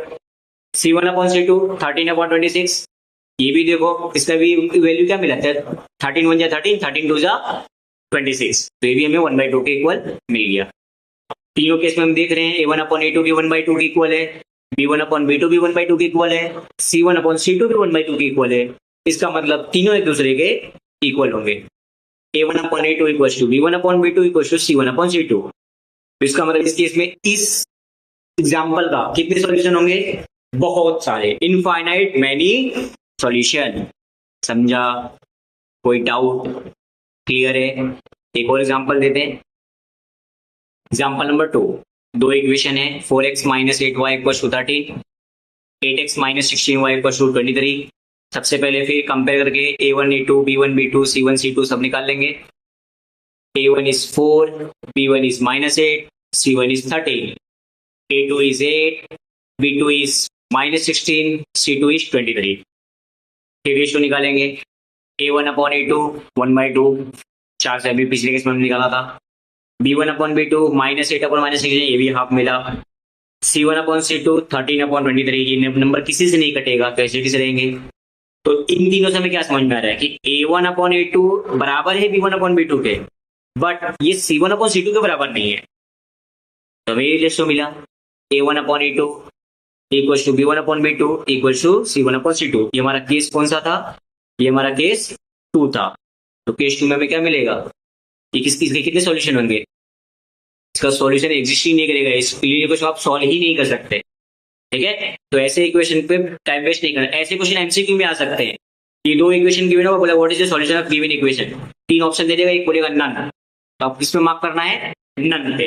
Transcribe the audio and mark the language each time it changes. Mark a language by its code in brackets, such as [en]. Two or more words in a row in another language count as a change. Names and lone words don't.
[hi] C1 अपॉन C2 13 अपॉन 26, ये भी देखो इसका भी वैल्यू क्या मिला था 13 1 जा 13, 13 2 जा 26, तो ये भी हमें 1/2 के इक्वल मिल गया। तीनों केस में हम देख रहे हैं A1 अपॉन A2 भी 1/2 के इक्वल है, B1 अपॉन B2 भी 1/2 के इक्वल है, C1 अपॉन C2 भी 1/2 के इक्वल है। इसका मतलब तीनों एक दूसरे के इक्वल होंगे। [en] A1 upon A2 equal to B1 upon B2 equal to C1 upon C2. [hi] इसका मतलब इस केस में इस एग्जाम्पल का कितने सॉल्यूशन होंगे, बहुत सारे, [en] infinite many solution. [hi] समझा, कोई डाउट, क्लियर है? एक और एग्जांपल देते हैं। एग्जांपल नंबर 2, दो इक्वेशन है 4x माइनस 8y [en] equal to [hi] 13, 8x माइनस 16y [en] equal to [hi] 23। सबसे पहले फिर कंपेयर करके A1 A2 B1 B2 C1 C2 सब निकाल लेंगे। [en] A1 is 4, B1 is -8, C1 is 13, A2 is 8, B2 is -16, C2 is 23। [hi] फिर रेशियो निकालेंगे, A1 अपॉन A2 1/2, 4 से अभी पिछले केस में हमने निकाला था। B1 अपॉन B2 -8 अपॉन -16, ये भी हाफ मिला। C1 अपॉन C2 13 अपॉन 23, ये नंबर किसी से नहीं कटेगा, तो ऐसे किसे रहेंगे। तो इन तीनों से हमें क्या समझ में आ रहा है कि A1 अपॉन A2 बराबर है B1 अपॉन B2 के, बट ये C1 अपॉन C2 के बराबर नहीं है। तो हमें ये रेशियो मिला, [en] A1 upon A2 equal to B1 upon B2 equal to C1 upon C2. [hi] ये हमारा केस कौन सा था, ये हमारा केस 2 था। तो केस 2 में हमें क्या मिलेगा, ये किसके कितने सॉल्यूशन होंगे, इसका [en] solution exist [hi] ही नहीं करेगा, इस इक्वेशन को आप सॉल्व ही नहीं कर सकते। ठीक है, तो ऐसे इक्वेशन पे [en] time waste [hi] नहीं करना। ऐसे क्वेश्चन एमसीक्यू में आ सकते हैं, ये दो इक्वेशन गिवन होगा, बोला [en] what is the solution of given equation, [hi] 3 ऑप्शन दे देगा, एक बोलेगा नन, तो आप किस पे मार्क करना है, नन पे।